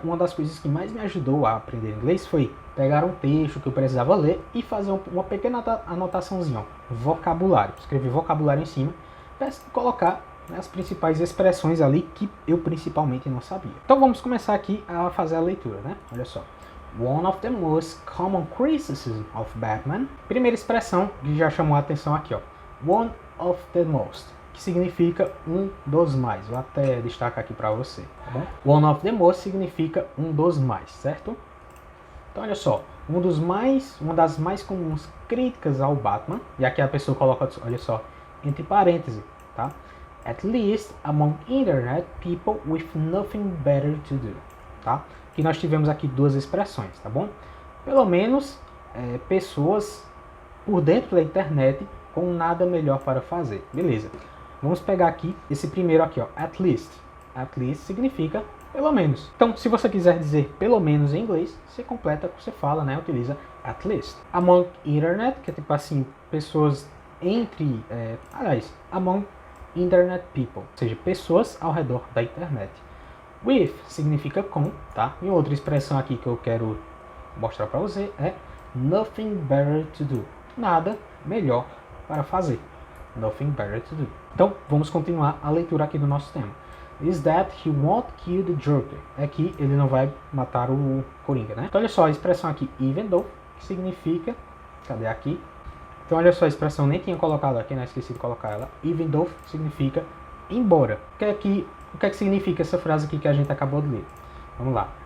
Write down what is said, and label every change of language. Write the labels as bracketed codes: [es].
[pt] Uma das coisas que mais me ajudou a aprender inglês foi pegar um texto que eu precisava ler e fazer uma pequena anotaçãozinha, ó, vocabulário. Escrever vocabulário em cima, para colocar, né, as principais expressões ali que eu principalmente não sabia. Então vamos começar aqui a fazer a leitura, né? Olha só. [en] One of the most common criticisms of Batman. [pt] Primeira expressão que já chamou a atenção aqui, ó. [en] One of the most, [pt] que significa um dos mais. Vou até destacar aqui para você, tá bom? [en] One of the most [pt] significa um dos mais, certo? Então olha só, uma das mais comuns críticas ao Batman, e aqui a pessoa coloca, olha só, entre parênteses, tá? [en] At least among internet people with nothing better to do, [pt] tá? Que nós tivemos aqui duas expressões, tá bom? Pelo menos pessoas por dentro da internet com nada melhor para fazer, beleza? Vamos pegar aqui esse primeiro aqui, ó, at least. At least significa pelo menos. Então, se você quiser dizer pelo menos em inglês, você completa, você fala, né? Utiliza at least. Among internet, que é tipo assim, pessoas entre, [en] among internet people, [pt] ou seja, pessoas ao redor da internet. With significa com, tá? E outra expressão aqui que eu quero mostrar para você é [en] nothing better to do. [pt] Nada melhor para fazer. [en] Nothing better to do. [pt] Então, vamos continuar a leitura aqui do nosso tema. [en] Is that he won't kill the Joker. [pt] É que ele não vai matar o Coringa, né? Então, olha só a expressão aqui, even though, que significa... Cadê aqui? Então, olha só a expressão, nem tinha colocado aqui, né? Esqueci de colocar ela. Even though significa embora. O que é que significa essa frase aqui que a gente acabou de ler? Vamos lá.